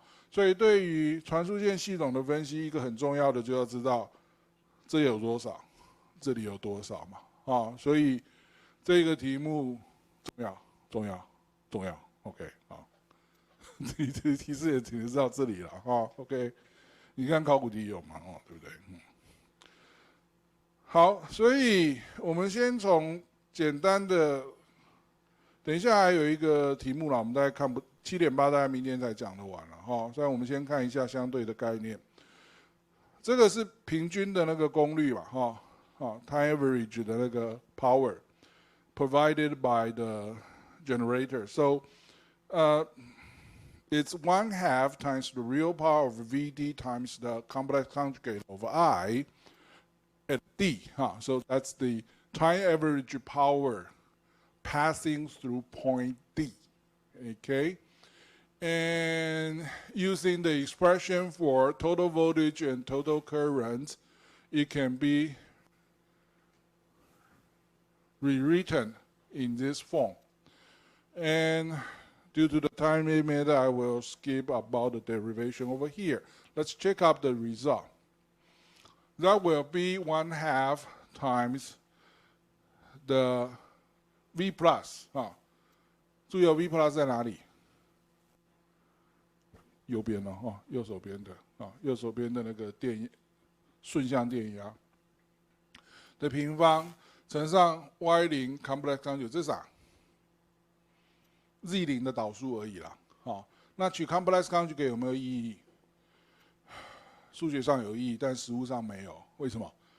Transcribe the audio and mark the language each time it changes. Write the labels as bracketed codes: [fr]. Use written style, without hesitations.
[zh] 所以对于传输线系统的分析，一个很重要的就要知道这有多少，这里有多少嘛，所以这个题目重要 ，OK 好，提示也提示到这里了，OK， 你看考古题有嘛，对不对？好，所以我们先从简单的，等一下还有一个题目啦，我们大概看不7.8，大概明天才讲得完了所以我们先看一下相对的概念。这个是平均的那个功率嘛 [en] time average [zh] 的那个 [en] power provided by the generator. So, it's 1/2 times the real power of VD times the complex conjugate of I at D. So that's the time average power passing through point D. Okay? And using the expression for total voltage and total current, it can be rewritten in this form. And due to the time limit, I will skip about the derivation over here. Let's check out the result. That will be 1/2 times the V plus [zh] 注意V plus 在哪里？右边右手边的右手边的那个顺向电压的平方乘上 Y0 [en] complex conjugate， [zh] 这是啥 ？Z0 的导数而已啦。那取 [en] complex conjugate [zh] 有没有意义？数学上有意义，但实务上没有。为什么？